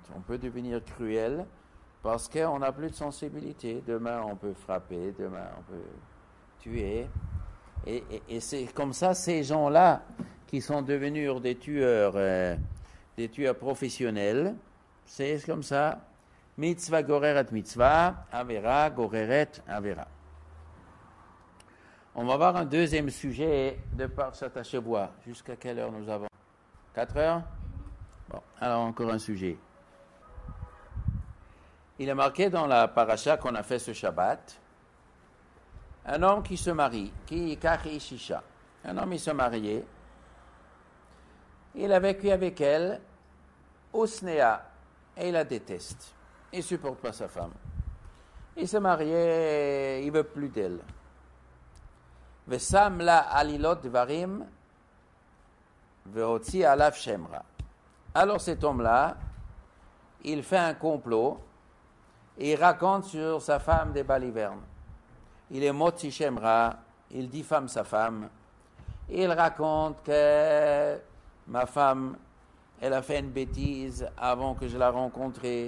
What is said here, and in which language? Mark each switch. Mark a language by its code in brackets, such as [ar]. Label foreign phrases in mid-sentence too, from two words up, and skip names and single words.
[fr] On peut devenir cruel parce qu'on n'a plus de sensibilité. Demain, on peut frapper, demain, on peut tuer. Et c'est comme ça, ces gens-là qui sont devenus des tueurs professionnels. C'est comme ça. [he] מצוה גוררת מצוה, עבירה גוררת עבירה. [fr] On va voir un deuxième sujet de [he] פרשת השבוע. [fr] Jusqu'à quelle heure nous avons? 4 heures? Bon, alors encore un sujet. Il est marqué dans la paracha qu'on a fait ce Shabbat, un homme qui se marie, qui kachi shisha. Un homme, il se mariait. Il a vécu avec elle, Osnéa, et il la déteste. Il ne supporte pas sa femme. Il se mariait, il ne veut plus d'elle. [he] ושם לה עלילות דברים, והוציא עליו שם רע. [fr] Alors cet homme-là, il fait un complot et il raconte sur sa femme des balivernes. Il est [he] מוציא שם רע, [fr] il diffame sa femme. Il raconte que ma femme, elle a fait une bêtise avant que je la rencontrée.